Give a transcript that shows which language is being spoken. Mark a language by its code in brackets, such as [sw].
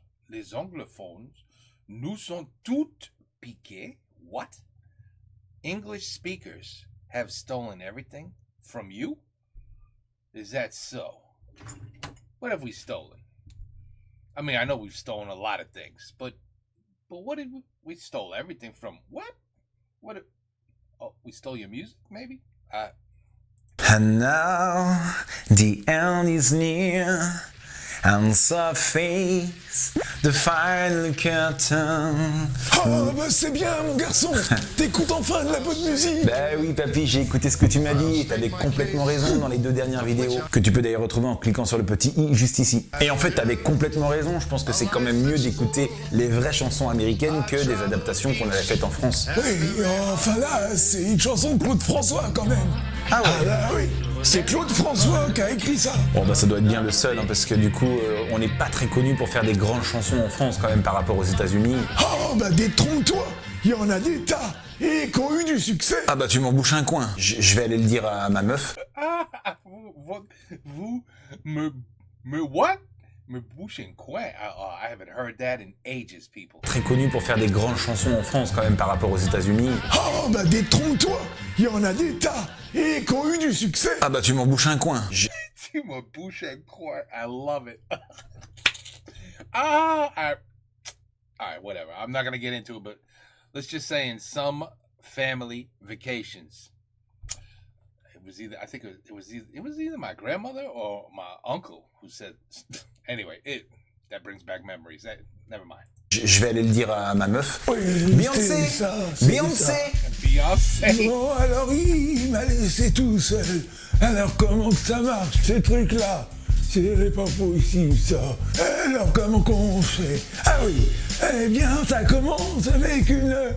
[fr] Les anglophones nous sont toutes piqués. [en] What? English speakers have stolen everything from you? Is that so? What have we stolen? I mean, I know we've stolen a lot of things, but what did we stole everything from? What? We stole your music, maybe? And now the end is near, and soft face, the final curtain. [fr] Oh, bah c'est bien, mon garçon. T'écoutes enfin de la bonne musique. Bah oui, papy, j'ai écouté ce que tu m'as dit et t'avais complètement raison dans les 2 dernières vidéos, que tu peux d'ailleurs retrouver en cliquant sur le petit i juste ici. Et en fait, t'avais complètement raison, je pense que c'est quand même mieux d'écouter les vraies chansons américaines que des adaptations qu'on avait faites en France. Oui, enfin là, c'est une chanson de Claude François quand même. Ah ouais? Ah bah oui, c'est Claude François qui a écrit ça. Bon bah ça doit être bien le seul, hein, parce que du coup, on n'est pas très connu pour faire des grandes chansons en France quand même par rapport aux États-Unis. Oh bah détrompe-toi, il y en a des tas et qui ont eu du succès. Ah bah tu m'en bouches un coin, je vais aller le dire à ma meuf. Vous [en] what? [fr] Me bouche un coin. [en] I haven't heard that in ages, people. [fr] Très connu pour faire des grandes chansons en France quand même par rapport aux États-Unis. Oh bah détrompe-toi, il y en a des tas et qui ont eu du succès. Ah bah tu m'en bouches un coin. Tu me bouches un coin. [en] I love it. Alright, whatever. I'm not gonna get into it, but let's just say in some family vacations, it was either my grandmother or my uncle who said. Anyway, that brings back memories. Never mind. [fr] Je vais aller le dire à ma meuf. Oui, Beyoncé. Bon, alors il m'a laissé tout seul. Alors comment que ça marche, ces trucs-là? C'est pas possible, ça. Alors comment qu'on fait? Ah oui, eh bien, ça commence avec une...